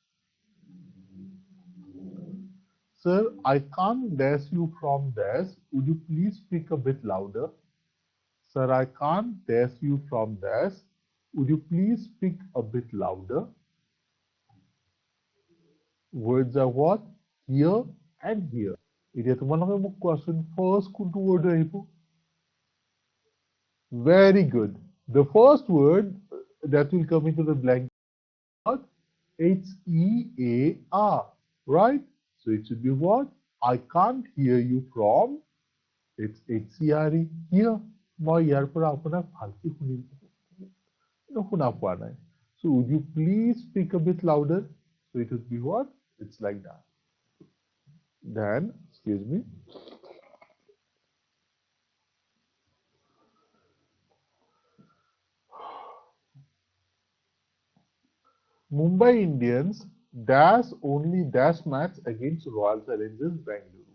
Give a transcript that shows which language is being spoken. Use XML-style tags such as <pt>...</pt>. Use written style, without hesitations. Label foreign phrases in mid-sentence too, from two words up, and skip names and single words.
<en>Sir, I can't dash you from dash. Would you please speak a bit louder? Sir, I can't dash you from dash. Would you please speak a bit louder? Words are what? Here and here.</en> <as>এতিয়া তোমালোকে মোক কোৱাচোন ফাৰ্ষ্ট কোনটো word আহিব?</as> <en>Very good. The first word that will come into the blank what? H-E-A-R, right? So it should be what? I can't hear you from. It's H-C-R-E. Here,</en> <as>মই ইয়াৰ পৰা আপোনাক ভালকে শুনা পোৱা নাই.</as> <en>So would you please speak a bit louder? So it would be what? It's like that. Then, excuse me. Mumbai Indians dash only dash match against Royal Challengers Bangalore.</en>